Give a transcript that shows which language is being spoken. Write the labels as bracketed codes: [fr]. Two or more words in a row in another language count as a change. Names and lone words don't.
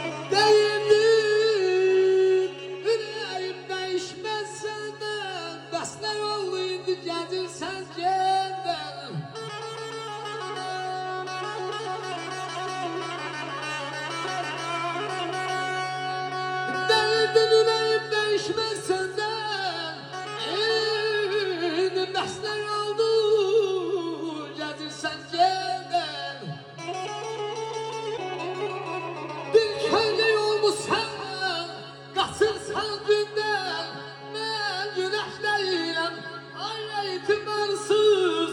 [tr] Değildin, yüreğim değişmez senden. [az] Bəslər oldu indi gəzirsən gəndən. [tr] Değildin, yüreğim değişmez senden. [az] İndi bəslər oldu gəzirsən gəndən. Bir köylü olmuşsan, qaçırsan gündən. Mən günəş deyiləm, ay etibarsız.